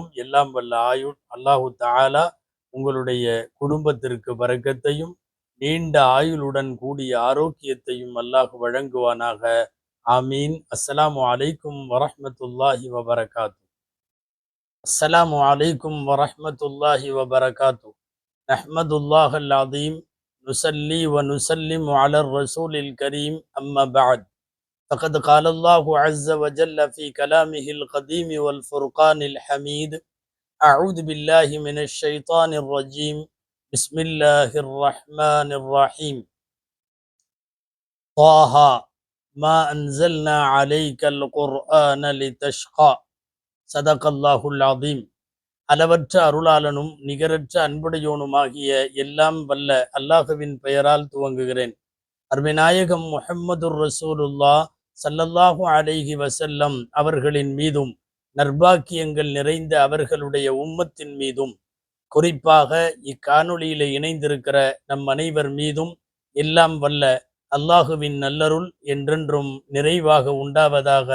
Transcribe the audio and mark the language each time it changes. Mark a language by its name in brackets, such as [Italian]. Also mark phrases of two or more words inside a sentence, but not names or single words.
[Tamil] எல்லாம் வல்ல [Arabic] الله تعالى [Tamil] உங்களுடைய குடும்பத்திற்கு பரக்கத்தையும் நீண்ட ஆயுளுடன் கூடிய ஆரோக்கியத்தையும் அல்லாஹ் வழங்குவானாக. ஆமீன். [Arabic] السلام عليكم ورحمة الله وبركاته. السلام عليكم ورحمة الله وبركاته. نحمد الله العظيم، نصلي ونسلم على الرسول الكريم، أما بعد. فقد قال الله عز وجل في كلامه القديم والفرقان الحميد: أعوذ بالله من الشيطان الرجيم، بسم الله الرحمن الرحيم. طه ما أنزلنا عليك القرآن لتشقى. صدق الله العظيم. [Tamil] அளவற்ற அருளாளனும் நிகரற்ற அன்புடையோனுமாகிய எல்லாம் வல்ல அல்லாஹுவின் பெயரால் துவங்குகிறேன். அருமைநாயகம் [Arabic] محمد رسول الله صلى الله عليه وسلم [Tamil] அவர்களின் மீதும், நற்பாக்கியங்கள் நிறைந்த அவர்களுடைய உம்மத்தின் மீதும், குறிப்பாக இக்காணொளியில இணைந்திருக்கிற நம் அனைவர் மீதும் எல்லாம் வல்ல அல்லாஹுவின் நல்லருள் என்றென்றும் நிறைவாக உண்டாவதாக.